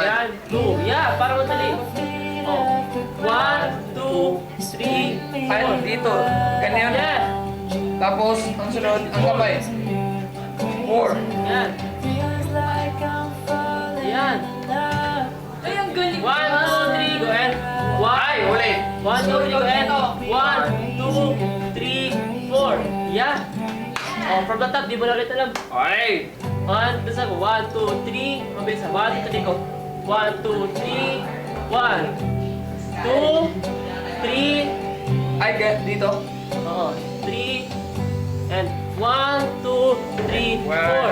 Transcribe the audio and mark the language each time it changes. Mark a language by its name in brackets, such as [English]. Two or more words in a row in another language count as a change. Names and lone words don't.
[Filipino] Yan, 2. Yeah, para madali. Oh. 1, 2, 3, Ay, 4. dito. Ganyan. Yeah. Tapos, ang sunod, ang kamay. 4. Yan. Yan. Ay, ang galing. 1, 2, 3, [English] go ahead. 1, [Filipino] Ay, ulit. 1, 2, 3, [English] go ahead. 1, 2, 3, 4. Yeah. Oh, from the top, [Filipino] di mo na ulit alam. Ay! 1, 2, 3, mabilis na. 1, 2, 3, go. 1, 2, 3, 1, 2, 3, Ay, dito. oo, 3, and 1, 2, 3, 4.